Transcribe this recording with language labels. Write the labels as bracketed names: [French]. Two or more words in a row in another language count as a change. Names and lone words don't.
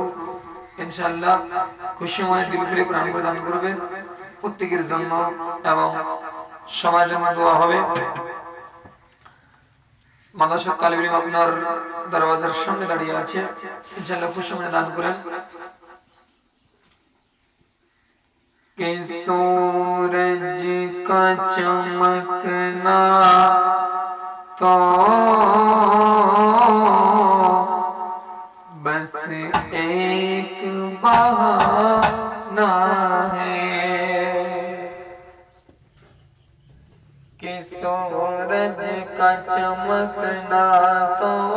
[Bangla] ইনশাআল্লাহ খুশি মনে দিল খুলে প্রাণ করে দান করবেন প্রত্যেকের জন্য এবং সবার জন্য দোয়া হবে। মাদ্রাসা তালিব ইলম আপনার দরওয়াজার সামনে দাঁড়িয়ে আছে, ইনশাআল্লাহ খুশি মনে দান করেন। [Urdu] کہ سورج کا چمکنا تو بس ایک بہانہ ہے کہ سورج کا چمکنا تو